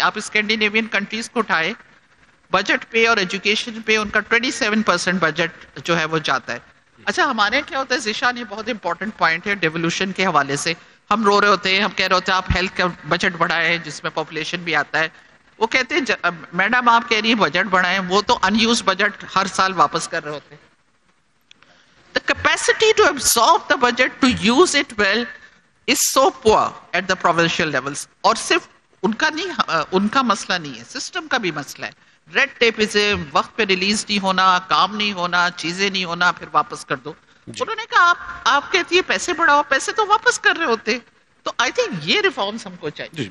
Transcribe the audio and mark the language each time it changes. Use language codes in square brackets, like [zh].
[ur] آپ Scandinavian countries کو اٹھائے، بجٹ پہ اور ایجوکیشن پہ ان کا 27% بجٹ جو ہے وہ جاتا ہے. اچھا ہمارے کیا ہوتا ہے ذیشان، یہ بہت امپورٹنٹ پوائنٹ ہے ڈیولوشن کے حوالے سے. ہم رو رہے ہوتے ہیں، ہم کہہ رہے ہوتے ہیں آپ ہیلتھ کا بجٹ بڑھائیں جس میں پاپولیشن بھی آتا ہے. وہ کہتے ہیں میڈم آپ کہہ رہی ہیں بجٹ بڑھائیں، وہ تو ان یوز بجٹ ہر سال واپس کر رہے ہوتے ہیں. [en] The capacity to absorb the budget to use it well is so poor at the provincial levels. [ur] اور صرف ان کا نہیں، ان کا مسئلہ نہیں ہے، سسٹم کا بھی مسئلہ ہے. ریڈ ٹیپزم، وقت پہ ریلیز نہیں ہونا، کام نہیں ہونا، چیزیں نہیں ہونا، پھر واپس کر دو. انہوں نے کہا آپ کہتی ہے پیسے بڑھاؤ، پیسے تو واپس کر رہے ہوتے. تو آئی تھنک یہ ریفارمز ہم کو چاہیے.